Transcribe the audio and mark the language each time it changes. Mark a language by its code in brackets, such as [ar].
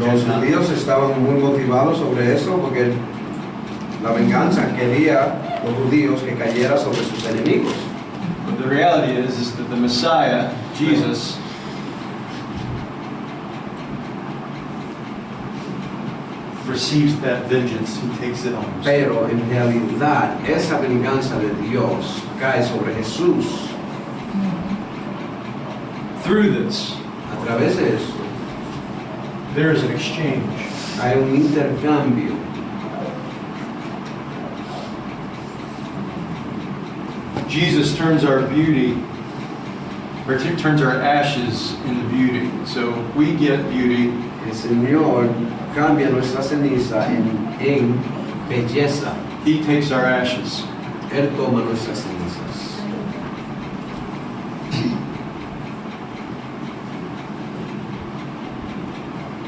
[es] Los Gentiles. judíos estaban muy motivados sobre eso porque la venganza quería los judíos que cayera sobre sus enemigos. [en] But the reality is that the Messiah, Jesus, receives that vengeance. He takes it on himself. [es] Pero en realidad esa venganza de Dios cae sobre Jesús. [en] Through this, [es] A través de eso [en] there is an exchange. [es] hay un intercambio. [en] Jesus turns our beauty, or turns our ashes into beauty. So we get beauty. [es] El Señor cambia nuestra ceniza en belleza. [en] He takes our ashes. [es] Él toma nuestras cenizas.